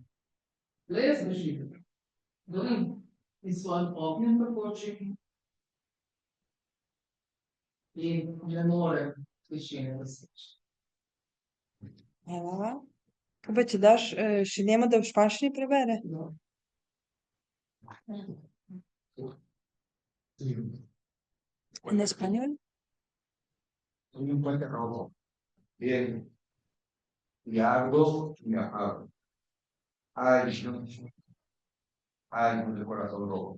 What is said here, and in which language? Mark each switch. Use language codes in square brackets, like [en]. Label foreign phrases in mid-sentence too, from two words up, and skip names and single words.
[sl] Le jaz bežim, gorim in svojim ognjem pekočim in ne morem tišine doseči. Hvala. Kaj pa če daš še njemu, da v španščini prebere? [es] No. En español. Soy un puente rojo. Bien. Y ardo y me apago. Ay, ay, con el corazón rojo.